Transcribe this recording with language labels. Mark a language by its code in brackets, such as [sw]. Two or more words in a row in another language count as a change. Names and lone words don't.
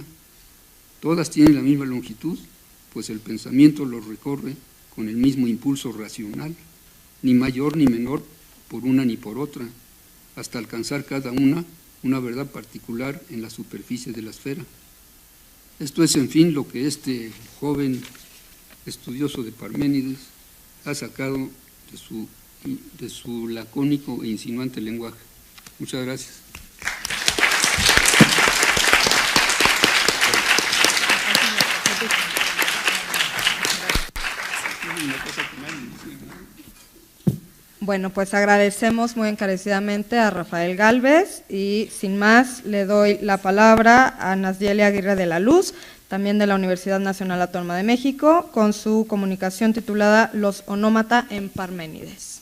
[es] Todas tienen la misma longitud, pues el pensamiento los recorre con el mismo impulso racional, ni mayor ni menor por una ni por otra, hasta alcanzar cada una verdad particular en la superficie de la esfera. Esto es, en fin, lo que este joven estudioso de Parménides ha sacado de su lacónico e insinuante lenguaje. Muchas gracias. Bueno, pues agradecemos muy encarecidamente a Rafael Gálvez y sin más le doy la palabra a Nasdieli Aguirre de la Luz, también de la Universidad Nacional Autónoma de México, con su comunicación titulada Los onómata en Parménides.